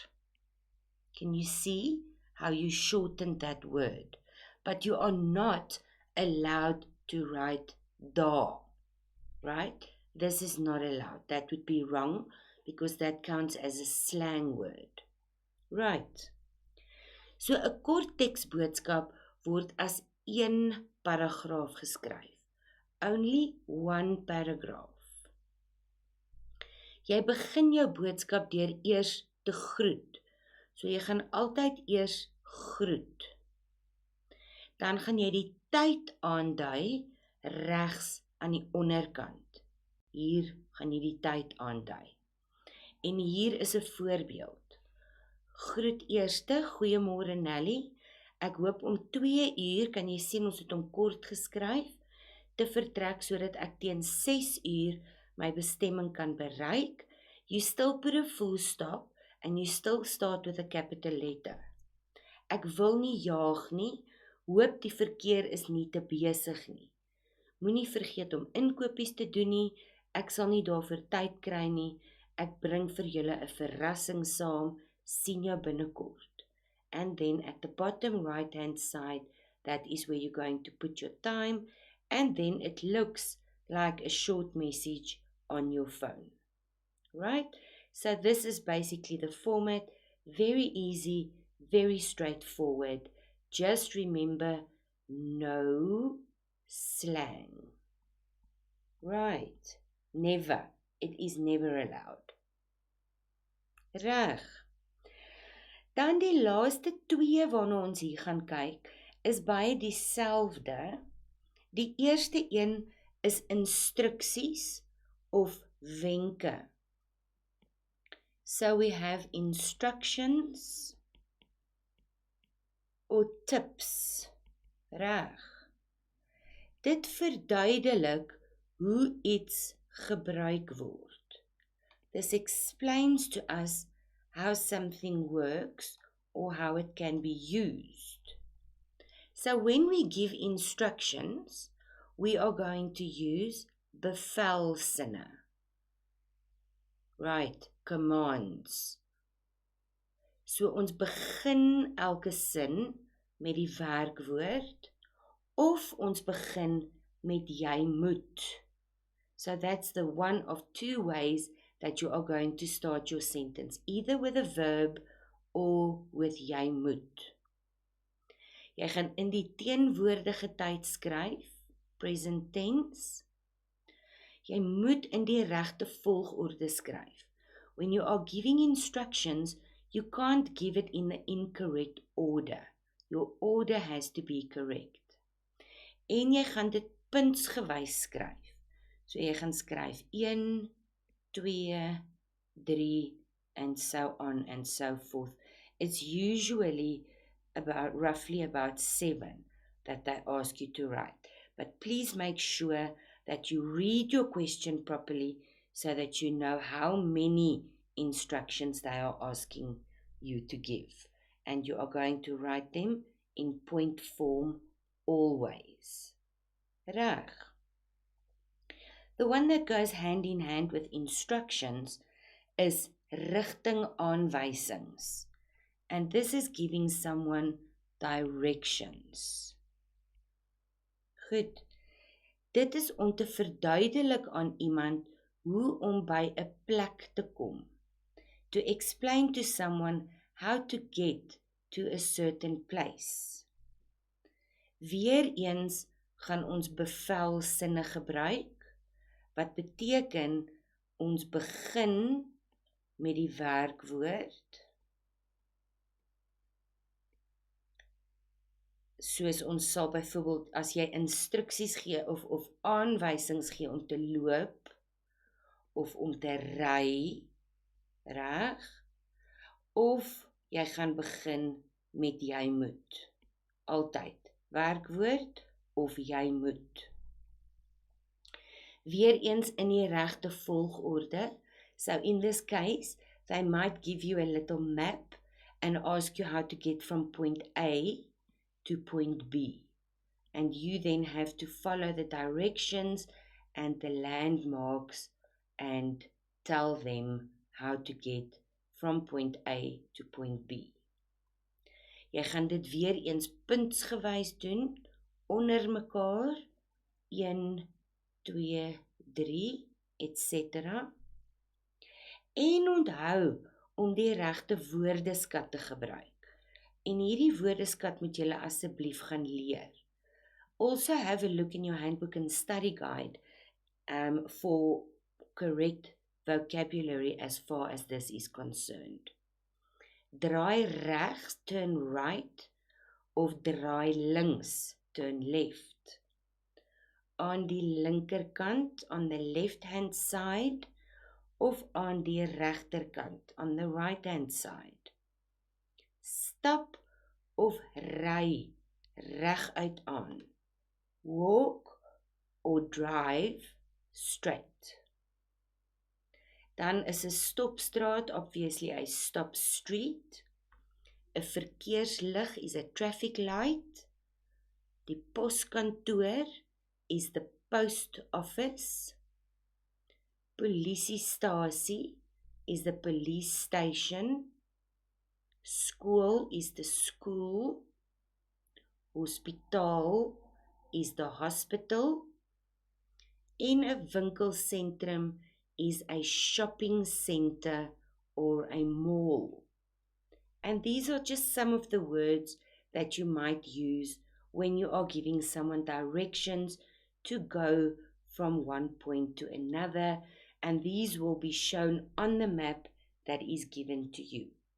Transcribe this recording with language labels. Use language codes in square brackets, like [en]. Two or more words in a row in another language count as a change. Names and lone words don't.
[en] Can you see how you shortened that word? But you are not allowed to write daar, right? This is not allowed. That would be wrong because that counts as a slang word. Right. [af] So 'n kort teksboodskap word as een paragraaf geskryf. [en] Only one paragraph. [af] Jy begin jou boodskap deur eers te groet. So jy gaan altyd eers groet. Dan gaan jy die tyd aandui regs aan die onderkant. Hier gaan jy die tyd aandui. En hier is 'n voorbeeld. Groet eerste, goeiemôre Nelly. Ek hoop om 2 uur, kan jy sien ons het hom kort geskryf, te vertrek sodat ek teen 6 uur my bestemming kan bereik. [en] You still put a full stop and you still start with a capital letter. [af] Ek wil nie jaag nie, hoop die verkeer is nie te besig nie. Moenie vergeet om inkopies te doen nie, ek sal nie daarvoor tyd kry nie, ek bring vir julle 'n verrassing saam, sien jou binnekort. [en] And then at the bottom right hand side, that is where you're going to put your time, and then it looks like a short message on your phone. Right? So this is basically the format, very easy, very straightforward. Just remember, no slang. Right. Never. It is never allowed. [af] Reg. Dan die laaste 2 waarna ons hier gaan kyk, is baie dieselfde. Die eerste een is instruksies of wenke. [en] So we have instructions or tips. [af] Reg. Dit verduidelik hoe iets gebruik word. [en] This explains to us how something works or how it can be used. So when we give instructions, we are going to use bevelsinne. Right, commands. [af] So ons begin elke sin met die werkwoord of ons begin met jy moet. [en] So that's the one of 2 ways that you are going to start your sentence, either with a verb or with [af] jy moet. Jy gaan in die teenwoordige tyd skryf, [en] present tense. [af] Jy moet in die regte volgorde skryf. [en] When you are giving instructions, you can't give it in the incorrect order. Your order has to be correct. [af] En jy gaan dit puntsgewys skryf. So jy gaan skryf 1, 2, 3, [en] and so on and so forth. It's usually roughly about 7 that they ask you to write. But please make sure that you read your question properly so that you know how many instructions they are asking you to give. And you are going to write them in point form always. [af] Reg. [en] The one that goes hand in hand with instructions is rigtingaanwysings. And this is giving someone directions. [af] Goed. Dit is om te verduidelik aan iemand hoe om by 'n plek te kom. [en] To explain to someone how to get to a certain place. [af] Weereens gaan ons bevelsinne gebruik, wat beteken ons begin met die werkwoord. Soos ons sal byvoorbeeld, as jy instruksies gee of aanwysings gee om te loop, of om te ry, reg? Of jy gaan begin met jy moet. Altyd. Werkwoord of jy moet. Weereens in die regte volgorde. [en] So in this case, they might give you a little map and ask you how to get from point A to point B. And you then have to follow the directions and the landmarks and tell them how to get from point A to point B. [af] Jy gaan dit weer eens puntsgewys doen, onder mekaar, 1, 2, 3, etc. En onthou om die regte woordeskat te gebruik. En hierdie woordeskat moet julle asseblief gaan leer. [en] Also have a look in your handbook and study guide for correct vocabulary as far as this is concerned. [af] Draai regs, [en] turn right, [af] of draai links, [en] turn left. [af] Aan die linkerkant, [en] on the left hand side, [af] of aan die regterkant, [en] on the right hand side. [af] Stap of ry reguit aan. [en] Walk or drive straight. [af] Dan is 'n stopstraat obviously 'n [en] stop street. [af] 'n Verkeerslig is 'n [en] traffic light. [af] Die poskantoor [en] is the post office. Polisiestasie is the police station. School is the school. Hospitaal is the hospital. [af] En 'n winkelsentrum [en] is a shopping center or a mall. And these are just some of the words that you might use when you are giving someone directions to go from one point to another, and these will be shown on the map that is given to you.